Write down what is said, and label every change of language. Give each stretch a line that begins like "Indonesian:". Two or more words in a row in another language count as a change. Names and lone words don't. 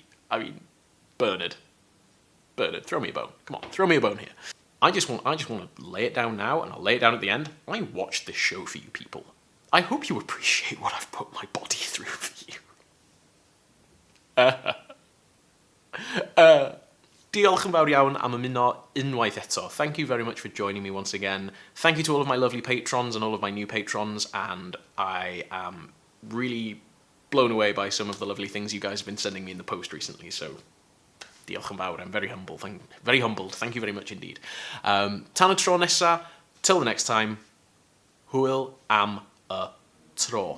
English: I mean, Bernard, throw me a bone. Come on, throw me a bone here. I just want to lay it down now, and I'll lay it down at the end. I watched this show for you people. I hope you appreciate what I've put my body through for you.
Welsh: Diolch yn fawr iawn am ymuno unwaith eto.
English: Thank you very much for joining me once again. Thank you to all of my lovely patrons and all of my new patrons, and I am really blown away by some of the lovely things you guys have been sending me in the post recently, so
Welsh: diolch yn fawr.
English: I'm very humbled. Very humbled. Thank you very much indeed.
Welsh: Tan y tro nesa,
English: till the next time,
Welsh: hwyl am y tro.